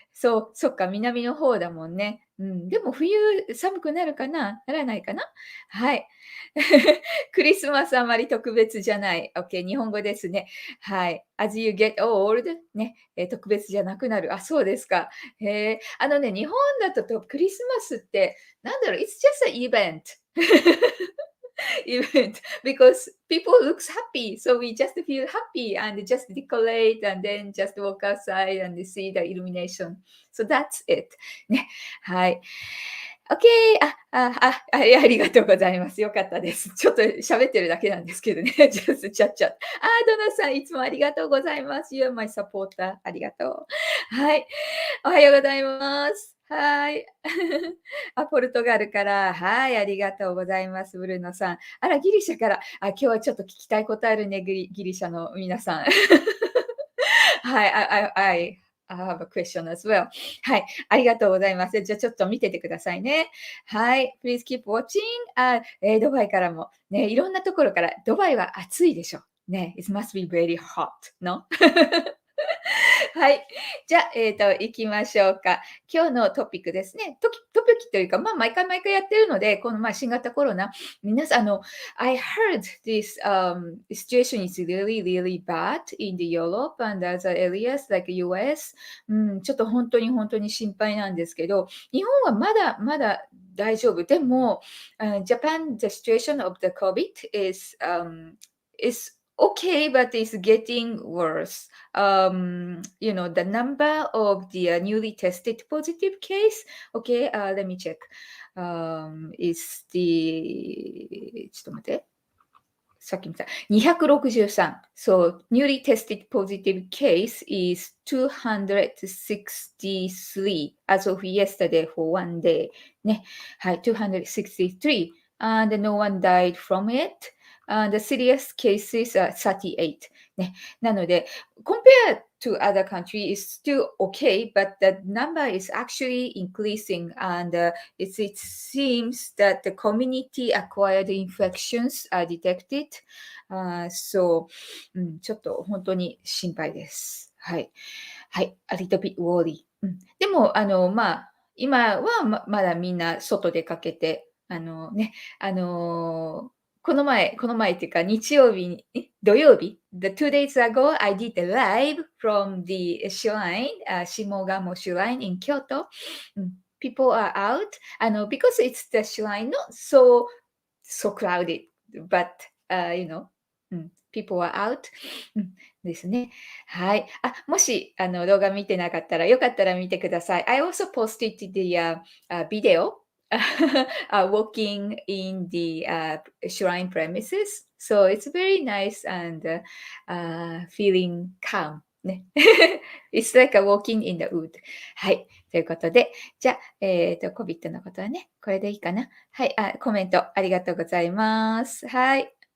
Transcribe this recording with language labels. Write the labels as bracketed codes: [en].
[ja] そう、そっか、南の方だもんね。うん、でも冬寒くなるかな？ならないかな？はい。クリスマスあまり特別じゃない。オッケー、日本語ですね。はい。 [en] As you get old [ja] ね、特別じゃなくなる。そうですか。へえ。日本だとクリスマスって、なんだろう、 [en] it's just an event. event because people looks happy, so we just feel happy and just decorate and then just walk outside and see the illumination. So that's it. ね。はい。OK。 [ja] ありがとうございます。よかったです。ちょっと喋ってるだけなんですけどね。 [en] just chat chat。 [ja] ドナさん、いつもありがとうございます。 [en] You're my supporter. [ja] ありがとう。はい。おはようございます。はい。ポルトガルから、はい、ありがとうございます、ブルーノさん。ギリシャから、今日はちょっと聞きたいことあるね、ギリシャの皆さん。 [en] はい、I have a question as well. [ja] はい、ありがとうございます。じゃあちょっと見ててくださいね。 [en] はい、please keep watching. [ja] ドバイからも、ね、いろんなところから、ドバイは暑いでしょ。 [en] ね、it must be very hot, no? はい。 [ja] じゃあ、行きましょうか。今日のトピックですね。トピックというか、毎回毎回やってるので、この、新型コロナ、皆さん、 [en] I heard this, situation is really, really bad in the Europe and other areas like US。 [ja] ちょっと本当に心配なんですけど、日本はまだまだ大丈夫。 [en] でも、Japan, the situation of the COVID is okay, but it's getting worse. The number of the newly tested positive case. Okay, let me check. Is the [ja] ちょっと待って。さっき見た。263. [en] So, newly tested positive case is 263 as of yesterday for one day. [ja] ね。はい、263. [en] And no one died from it. And the serious cases are 38. [ja] ね。 [en] なので、compared to other countries is still okay, but the number is actually increasing, and it seems that the community-acquired infections are detected. [ja] So, ちょっと本当に心配です。はい。 [en] はい、a little bit worry。 [ja] でも、今はまだみんな外出かけて、あのこの前っていうか、日曜日に土曜日、 [en] the 2 days ago, I did a live from the shrine, [ja] 下鴨 [en] shrine in Kyoto. People are out, because it's the shrine, not so crowded, but, people are out. [ja] ですね。はい。もし、動画見てなかったら、よかったら見てください。 [en] I also posted the video walking in the shrine premises. So it's very nice and feeling calm. [ja] ね。 [en] It's like a walking in the wood. [ja] はい。ということで、じゃあ、COVID のことはね、これでいいかな。はい。コメントありがとうございます。はい。